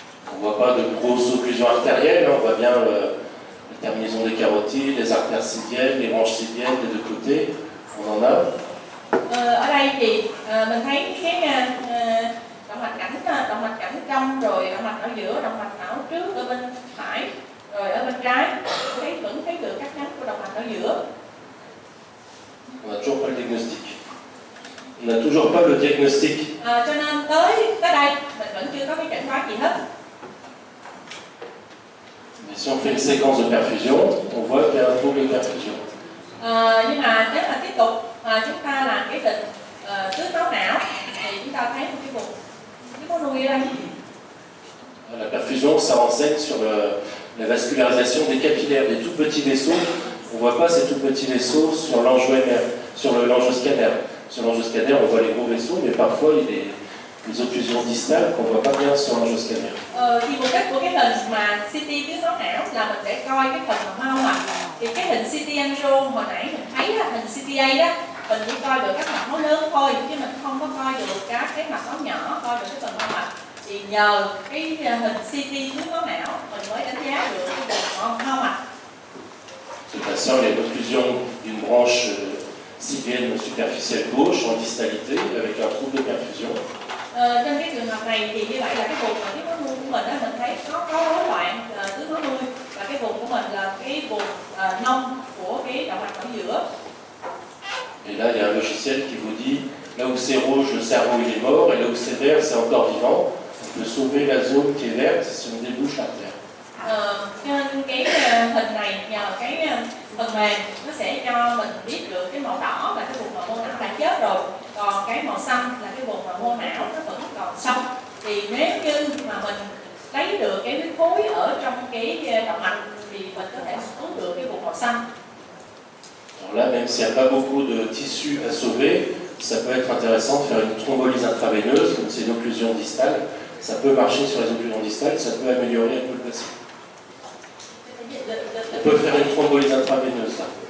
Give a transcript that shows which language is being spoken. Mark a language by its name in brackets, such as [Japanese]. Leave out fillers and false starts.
[French] On ne voit pas de grosse occlusion artérielle, on voit bien le terminaison des carotides, les artères sylviennes, les branches sylviennes des deux côtés, on en a. [Vietnamese] Ở đây thì mình thấy cái động mạch cảnh trong, rồi động mạch ở giữa, động mạch não trước ở bên phải, rồi ở bên trái vẫn thấy được các nhánh của động mạch ở giữa. [French] On n'a toujours pas le diagnostic. On n'a toujours pas le diagnostic. [Vietnamese] Cho nên tới đây mình vẫn chưa có cái chẩn đoán gì hết. [French] Mais si on fait une séquence de perfusion, on voit qu'il y a un trouble de perfusion. [Vietnamese] Nhưng mà nếu mà tiếp tục chúng ta làm cái định tưới máu não thì chúng ta thấy một cái vùng nuôi ở đây. [French] La perfusion, ça renseigne sur la vascularisation des capillaires, des tout petits vaisseaux. On ne voit pas ces tout petits vaisseaux sur l'angioscanner. Sur l'angioscanner, on voit les gros vaisseaux, mais parfois il y a des occlusions distales qu'on ne voit pas bien sur l'angioscanner. [Vietnamese] Thì mục đích của cái hình mà CT tưới máu não là mình sẽ coi cái phần mao mạch. Thì cái hình CT angio hồi nãy mình thấy là hình CTA đó, mình chỉ coi được các mạch máu lớn thôi, chứ mình không có coi được các cái mạch máu nhỏ, coi được cái phần mao mạch. Thì nhờ cái hình CT tưới máu não mình mới đánh giá được cái vùng mao mạch. [French] Ce patient a une occlusion d'une branche sylvienne superficielle gauche en distalité avec un trouble de perfusion. [Vietnamese] Trong cái trường hợp này thì như vậy là cái vùng mà cái máu nuôi của mình đó, mình thấy nó có rối loạn tưới máu nuôi, và cái vùng của mình là cái vùng nông của cái động mạch ở giữa. [French] Et là, il y a un logiciel qui vous dit là où c'est rouge, le cerveau il est mort, et là où c'est vert, c'est encore vivant. On peut sauver la zone qui est verte si on débouche l'artère. [Vietnamese] Trên cái hình này, nhờ cái phần mềm nó sẽ cho mình biết được cái màu đỏ là cái vùng mà mô não đã chết rồi, còn cái màu xanh là cái vùng mà mô não nó vẫn còn sống. Thì nếu như mà mình lấy được cái huyết khối ở trong cái động mạch thì mình có thể cứu được cái vùng màu xanh. [French] Alors là, même s'il n'y a pas beaucoup de tissu à sauver, ça peut être intéressant de faire une thrombolyse intraveineuse, comme c'est une occlusion distale. Ça peut marcher sur les occlusions distales, ça peut améliorer un peu le patient. On peut faire une thrombolyse intraveineuse là.